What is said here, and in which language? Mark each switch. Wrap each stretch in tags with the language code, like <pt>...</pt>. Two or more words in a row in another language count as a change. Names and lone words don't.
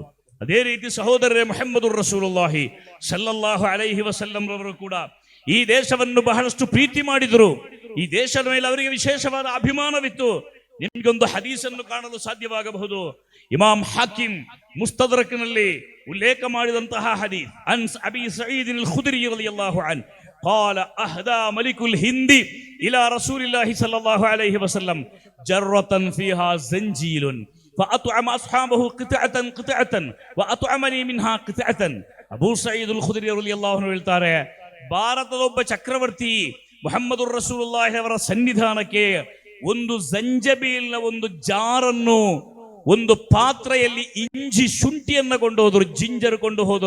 <kn>ಅದೇ ರೀತಿ ಸಹೋದರರೇ,</kn> <ar>محمد رسول الله صلى الله عليه وسلم</ar> <kn>ರವರು ಕೂಡ ಈ ದೇಶವನ್ನು ಬಹಳಷ್ಟು ಪ್ರೀತಿ ಮಾಡಿದರು. ಈ ದೇಶದ ಮೇಲೆ ಅವರಿಗೆ ವಿಶೇಷವಾದ ಅಭಿಮಾನವಿತ್ತು. ನಿಮಗೊಂದು ಹದೀಸನ್ನು ಕಾಣಲು ಸಾಧ್ಯವಾಗಬಹುದು. ಇಮಾಮ್ ಹಾಕಿಮ್ ಮುಸ್ತದ್ರಕ್ನಲ್ಲಿ ಉಲ್ಲೇಖ ಮಾಡಿದಂತಹ ಹದೀಸ್,</kn> <ar>عن أبي سعيد الخدري رضي الله عنه قال أهدى ملك الهند إلى رسول الله صلى الله عليه وسلم جرة فيها زنجيل فأطعم أصحابه قطعة وأطعمني منها قطعة.</ar> <kn>ಅಬೂ ಸঈದ್ ಅಲ್ ಖುದ್ರಿ</kn> <ar>رضي الله عنه</ar> <kn>ಹೇಳ್ತಾರೆ, ಭಾರತದ ಒಬ್ಬ ಚಕ್ರವರ್ತಿ</kn> <ar>محمد رسول الله</ar> <kn>ಅವರ ಸನ್ನಿಧಾನಕ್ಕೆ ಒಂದು ಜಂಜಬೀಲ್ನ ಒಂದು ಜಾರನ್ನು ಒಂದು ಪಾತ್ರೆಯಲ್ಲಿ ಇಂಜಿ ಶುಂಠಿಯನ್ನ ಕೊಂಡು ಹೋದರು, ಜಿಂಜರ್ ಕೊಂಡು ಹೋದರು.</kn>